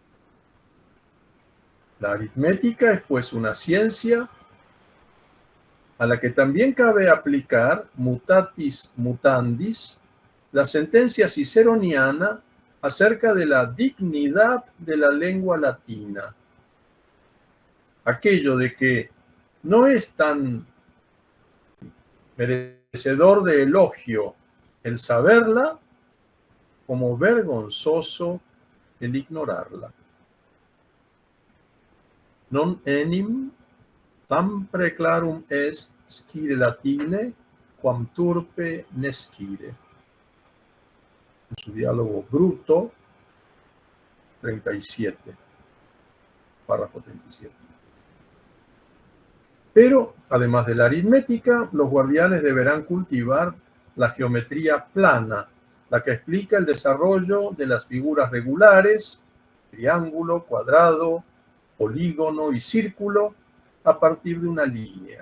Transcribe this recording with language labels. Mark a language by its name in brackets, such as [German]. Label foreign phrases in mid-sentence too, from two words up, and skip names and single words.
[Spanish] La aritmética es pues una ciencia a la que también cabe aplicar, [Latin] mutatis mutandis, [Spanish] la sentencia ciceroniana acerca de la dignidad de la lengua latina. Aquello de que no es tan merecedor de elogio el saberla como vergonzoso el ignorarla. [Latin] Non enim tam preclarum est scire latine quam turpe nescire. [Spanish] En su diálogo Bruto 37, párrafo 37. Pero, además de la aritmética, los guardianes deberán cultivar la geometría plana, la que explica el desarrollo de las figuras regulares, triángulo, cuadrado, polígono y círculo, a partir de una línea.